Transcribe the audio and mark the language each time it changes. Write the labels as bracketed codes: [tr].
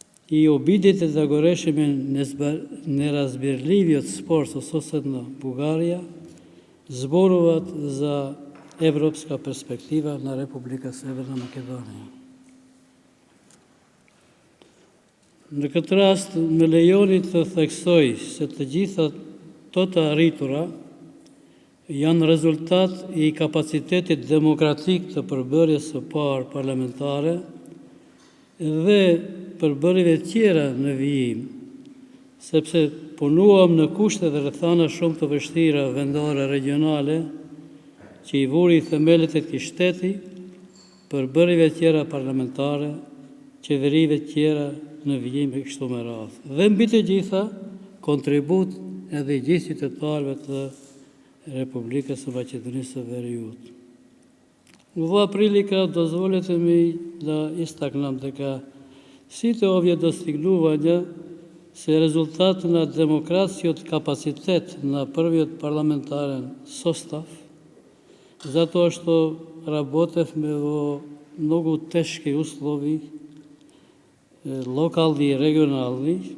[mk] и обидите да го решиме неразбирливиот спор со соседна Бугарија, зборуваат за европска перспектива на Република Северна Македонија. [sq] Në këtë rast, më lejoni të theksoj se të gjitha tota arritura janë rezultat i kapacitetit demokratik të përbërjes së parë parlamentare dhe përbërjeve tjera në vijim, sepse punuam në kushte dhe rrethana shumë të vështira vendore regionale që i vuri themelet e këtij shteti, përbërjeve tjera parlamentare, qeverive tjera në vijim e kështu me radhë. Dhe mbi të gjitha, kontribut edhe i gjithë qytetarëve të Republikës së Maqedonisë së Veriut. [mk] Ova prilika dozvolete mi da istaknem дека сите овие достигнувања се резултат на демокрацијот капацитет на првиот парламентарен состав, затоа што работевме во многу тешки услови, локални и регионални,